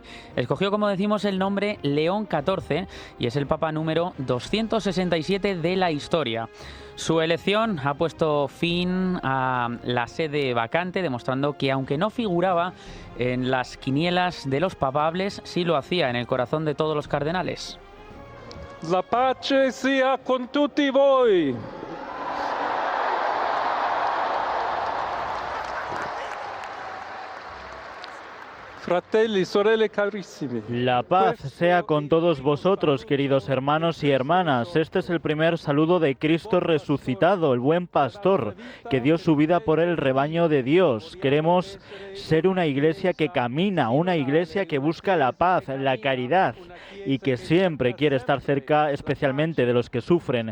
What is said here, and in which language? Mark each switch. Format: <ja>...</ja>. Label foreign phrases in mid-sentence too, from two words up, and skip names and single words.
<es>Escogió, como decimos, el nombre León XIV y es el papa número 267 de la historia. Su elección ha puesto fin a la sede vacante, demostrando que, aunque no figuraba en las quinielas de los papables, sí lo hacía en el corazón de todos los cardenales.</es> <it>La pace sia con tutti voi. Fratelli, sorelle carissimi.</it> <es>La paz sea con todos vosotros, queridos hermanos y hermanas. Este es el primer saludo de Cristo resucitado, el buen pastor, que dio su vida por el rebaño de Dios. Queremos ser una iglesia que camina, una iglesia que busca la paz, la caridad y que siempre quiere estar cerca, especialmente de los que sufren.</es>